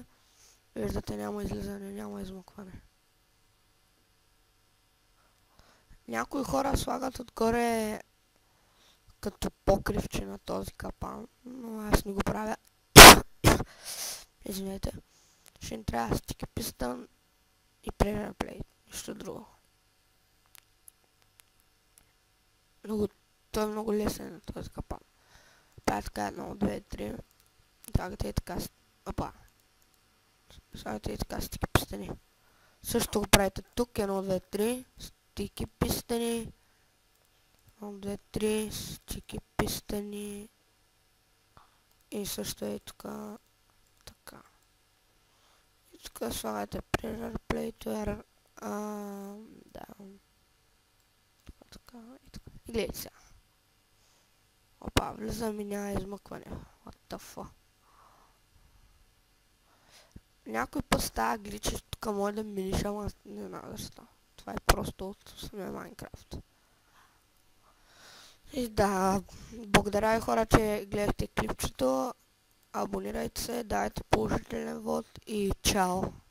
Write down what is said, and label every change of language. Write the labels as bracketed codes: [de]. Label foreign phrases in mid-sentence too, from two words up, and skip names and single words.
[bg] Виждате, няма излизане, няма измъкване. Някои хора слагат отгоре като покривче на този капан, но аз не го правя. Извинете. Ще ни трябва [en] sticky piston [bg] и [en] pressure plate. [bg] Нищо друго. Той е много лесен на този капан. Правя така 1, 2, 3. Слагате и така. Опа. Слагате и така [en] sticky piston. [bg] Също го правите тук. 1, 2, 3. [en] Sticky piston. 1, 2, 3. Sticky piston. [bg] И също е така. Така. И тук слагате [en] pressure plate. [bg] Да. Така и така. И гледайте сега. Опа, влизам и няма измъкване. [en] What the fuck. [bg] Някой път става глич, че тук може да миниш, ама не знам защо. Това е просто от самия Minecraft. И да, благодаря ви хора, че гледахте клипчето. Абонирайте се, дайте положителен вод и чао!